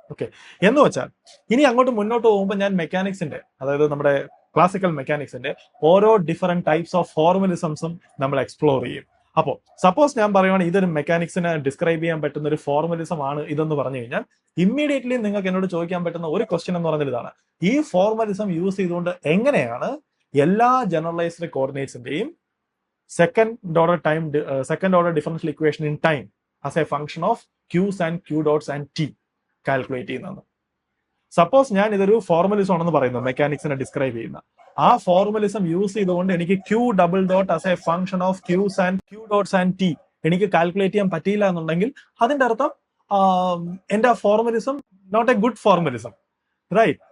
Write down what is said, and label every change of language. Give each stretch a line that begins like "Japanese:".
Malayalam: Okay, എന്ന് വെച്ചാൽ ഇനി അങ്ങോട്ട് മുന്നോട്ട് പോകുമ്പോൾ ഞാൻ മെക്കാനിക്സിന്റെ, അതായത് നമ്മുടെ ക്ലാസിക്കൽ മെക്കാനിക്സിന്റെ ഓരോ ഡിഫറെന്റ് ടൈപ്സ് ഓഫ് ഫോർമുലിസംസും നമ്മൾ എക്സ്പ്ലോർ ചെയ്യും. അപ്പോൾ സപ്പോസ് ഞാൻ പറയുവാണെങ്കിൽ ഇതൊരു മെക്കാനിക്സിനെ ഡിസ്ക്രൈബ് ചെയ്യാൻ പറ്റുന്ന ഒരു ഫോർമുലിസം ആണ് ഇതെന്ന് പറഞ്ഞു കഴിഞ്ഞാൽ ഇമ്മീഡിയറ്റ്ലി നിങ്ങൾക്ക് എന്നോട് ചോദിക്കാൻ പറ്റുന്ന ഒരു ക്വസ്റ്റ്യൻ എന്ന് പറഞ്ഞാൽ ഇതാണ്, ഈ ഫോർമുലിസം യൂസ് ചെയ്തുകൊണ്ട് എങ്ങനെയാണ് എല്ലാ generalised കോർഡിനേറ്റ്സിന്റെയും
English: second order differential equation in time as a function of q's and q dots and t
Malayalam: calculate ചെയ്യുന്നതാണ്. സപ്പോസ് ഞാൻ ഇതൊരു ഫോർമുലിസം ആണെന്ന് പറയുന്നു, മെക്കാനിക്സിനെ ഡിസ്ക്രൈബ് ചെയ്യുന്ന ആ ഫോർമുലിസം യൂസ് ചെയ്തുകൊണ്ട് എനിക്ക്
English: q double dot as a function of q's and q dots and t
Malayalam: എനിക്ക് കാൽക്കുലേറ്റ് ചെയ്യാൻ പറ്റിയില്ല എന്നുണ്ടെങ്കിൽ അതിന്റെ അർത്ഥം എന്റെ ഫോർമുലിസം
English: not a good formalism,
Malayalam: റൈറ്റ്?